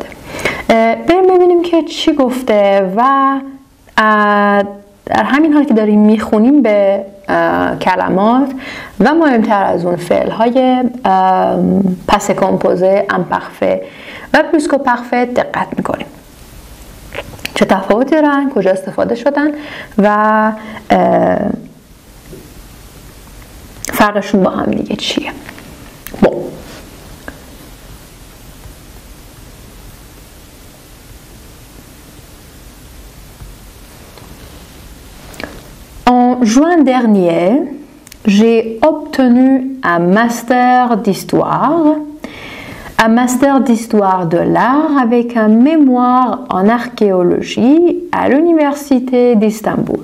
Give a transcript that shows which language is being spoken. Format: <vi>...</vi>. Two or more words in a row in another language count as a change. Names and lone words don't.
<fa>بریم ببینیم که چی گفته و در همین حال که داریم میخونیم به کلمات و مهمتر از اون فعل‌های</fa> <fr>passé composé,</fr> <fa>امپرفه و</fa> <fr>plus que parfait</fr> <fa>دقت میکنیم. چه تفاوتی دارن، کجا استفاده شدن و فرقشون با هم دیگه چیه.</fa> <fr>En juin dernier, j'ai obtenu un master d'histoire de l'art avec un mémoire en archéologie à l'université d'Istanbul.</fr>